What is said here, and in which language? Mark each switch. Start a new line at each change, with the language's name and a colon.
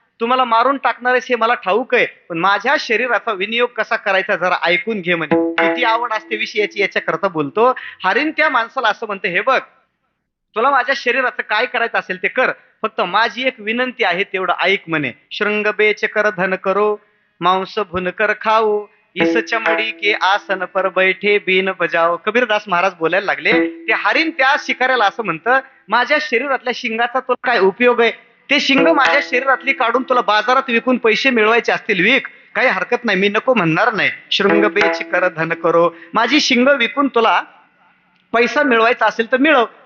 Marathi: तुम्हाला मारून टाकणार आहेस हे मला ठाऊक आहे, पण माझ्या शरीराचा विनियोग कसा करायचा जरा ऐकून घे म्हणे. किती आवड असते विषयाची याच्याकरता बोलतो. हरीण त्या माणसाला असं म्हणते, हे बघ, तुला माझ्या शरीराचं काय करायचं असेल ते कर, फक्त माझी एक विनंती आहे तेवढं ऐक म्हणे.
Hindi: शृंग बेच कर धन करो, मांस भुन कर खाऊ, इस चमडी के आसन पर बैठे बीन बजाओ.
Marathi: कबीरदास महाराज बोलायला लागले. ते हरीण त्या शिकाऱ्याला असं म्हणतं, माझ्या शरीरातल्या शिंगाचा तुला काय उपयोग आहे? ते शिंग माझ्या शरीरातली काढून तुला बाजारात विकून पैसे मिळवायचे असतील विक, काही हरकत नाही, मी नको म्हणणार नाही.
Hindi: शृंग बेच कर धन करो,
Marathi: माझी शिंग विकून तुला पैसा मिळवायचा असेल तर मिळव.